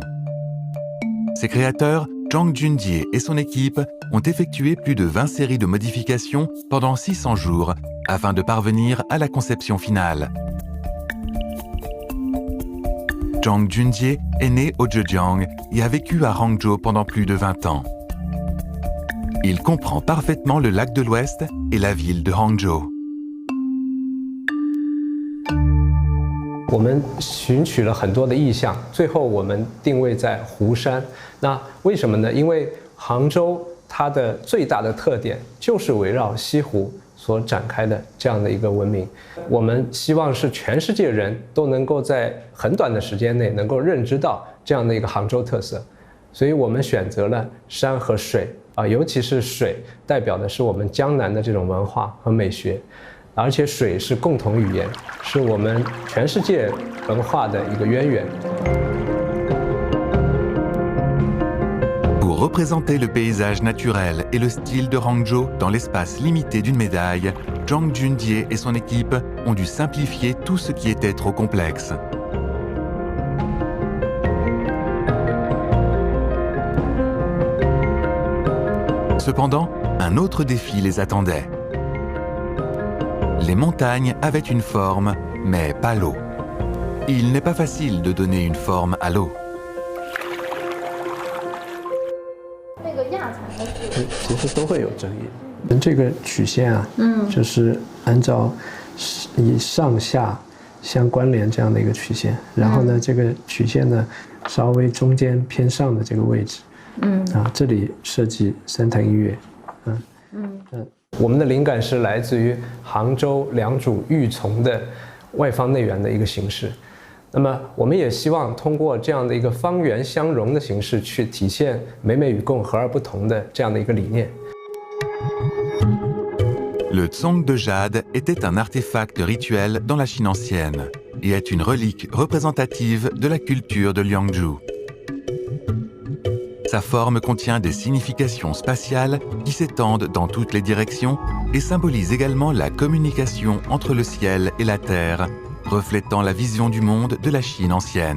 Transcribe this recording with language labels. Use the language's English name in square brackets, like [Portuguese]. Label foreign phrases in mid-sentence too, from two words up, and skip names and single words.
[French] Ses créateurs, Zhang Junjie et son équipe, ont effectué plus de 20 séries de modifications pendant 600 jours afin de parvenir à la conception finale. Zhang Junjie est né au Zhejiang et a vécu à Hangzhou pendant plus de 20 ans. Il comprend parfaitement le lac de l'Ouest et la ville de Hangzhou. [Chinese] 我们寻取了很多的意象，最后我们定位在湖山。那为什么呢？因为杭州它的最大的特点就是围绕西湖所展开的这样的一个文明。我们希望是全世界人都能够在很短的时间内能够认知到这样的一个杭州特色，所以我们选择了山和水啊，尤其是水，代表的是我们江南的这种文化和美学。而且水是共同语言，是我们全世界文化的一个渊源。 [French] Pour représenter le paysage naturel et le style de Hangzhou dans l'espace limité d'une médaille, Zhang Junjie et son équipe ont dû simplifier tout ce qui était trop complexe. Cependant, un autre défi les attendait. Les montagnes avaient une forme, mais pas l'eau. Il n'est pas facile de donner une forme à l'eau. [Chinese] 其实都会有争议。这个曲线啊，就是按照以上下相关联这样的一个曲线，然后呢，这个曲线呢稍微中间偏上的这个位置，这里设计三藤一月，我们的灵感是来自于杭州良渚玉琮的外方内圆的一个形式。那么我们也希望通过这样的一个方圆相融的形式，去体现美美与共和而不同的这样的一个理念。 [French] Le tsong de jade était un artefact rituel dans la Chine ancienne et est une relique représentative de la culture de Liangzhu. Sa forme contient des significations spatiales qui s'étendent dans toutes les directions et symbolise également la communication entre le ciel et la terre, reflétant la vision du monde de la Chine ancienne.